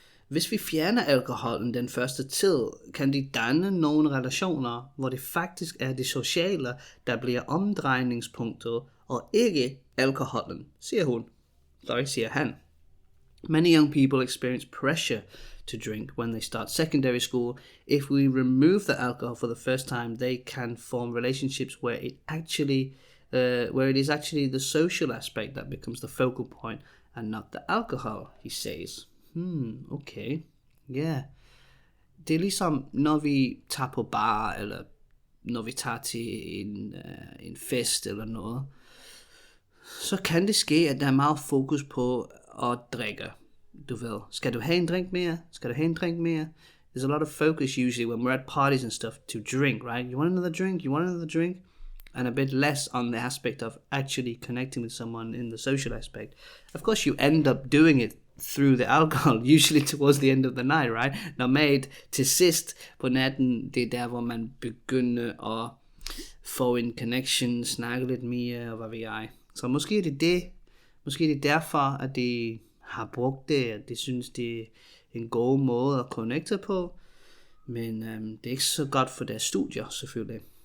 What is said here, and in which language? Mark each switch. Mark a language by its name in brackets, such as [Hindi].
[Danish] Hvis vi fjerner alkoholen den første tid, kan de danne nogle relationer, hvor det faktisk er det sociale, der bliver omdrejningspunktet, og ikke alkoholen, siger han. [English] Many young people experience pressure to drink when they start secondary school. If we remove the alcohol for the first time, they can form relationships where it is actually the social aspect that becomes the focal point and not the alcohol, he says. Okay. Yeah. [Danish] Det er ligesom, når vi tager på bar, eller når vi tager til en fest eller noget, så kan det ske, at der er meget fokus på at drikke. Du ved, skal du have en drink mere? Skal du have en drink mere? [English] There's a lot of focus usually when we're at parties and stuff to drink, right? You want another drink? You want another drink? And a bit less on the aspect of actually connecting with someone in the social aspect. Of course, you end up doing it through the alcohol, usually towards the end of the night, right? [Danish] Normalt til sidst på natten, det er der, hvor man begynder at få en connection, snakke lidt mere, og hvad ved jeg. Så måske er det derfor, at de har brugt det, at de synes, det er en god måde at connecte på, men det er ikke så godt for deres studier, selvfølgelig.